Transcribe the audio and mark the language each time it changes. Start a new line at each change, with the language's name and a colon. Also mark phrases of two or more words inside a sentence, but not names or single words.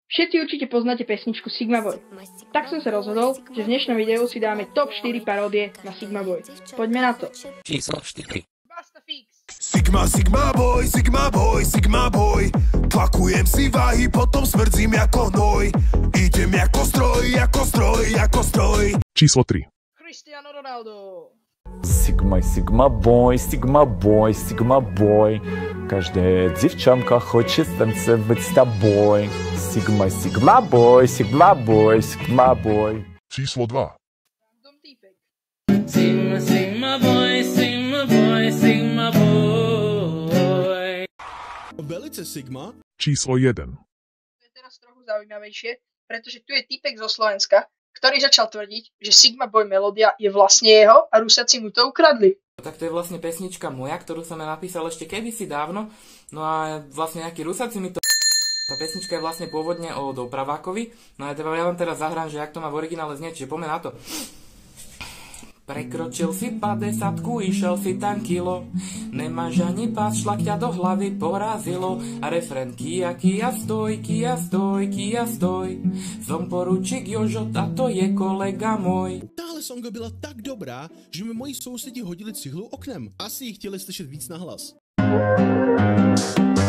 Slovak: Všetci určite poznáte pesničku Sigma Boy. Tak som sa rozhodol, že v dnešnom videu si dáme top 4 paródie na Sigma Boy. Poďme na to. Číslo 4. Sigma, Sigma Boy, Sigma Boy, Sigma Boy. Tlakujem si váhy, potom smrdzím ako hnoj. Idem ako stroj, ako stroj, ako stroj. Číslo 3. Cristiano Ronaldo. Sigma, Sigma Boy, Sigma Boy, Sigma Boy.
Russian: Каждая девчонка хочет танцевать с тобой.
Slovak: Sigma, Sigma Boy, Sigma Boy, Sigma Boy. Číslo 2. Sigma, Sigma Boy, Sigma Boy, Sigma Boy. Velice Sigma. Číslo 1. To je teraz trochu zaujímavejšie, pretože tu je typek zo Slovenska, ktorý začal tvrdiť, že Sigma Boy melódia je vlastne jeho a Rusáci mu to ukradli. Tak to je vlastne pesnička moja, ktorú som ja napísal ešte kedysi dávno. No a vlastne nejakí Rusáci mi to... Tá pesnička je vlastne pôvodne o Dopravákovi. No a ja vám teraz zahrám, že jak to má v originále znieť, čiže poďme na to. Prekročil si 50-ku, išiel si tam kilo. Nemáš ani pás, šlak ťa do hlavy porazilo. A refrén Kia, Kia stoj, Kia stoj, Kia stoj. Som poručík Jožo, a to je kolega môj.
Czech: Tahle songa byla tak dobrá, že mi moji sousedi hodili cihlu oknem. Asi ji chtěli slyšet víc nahlas.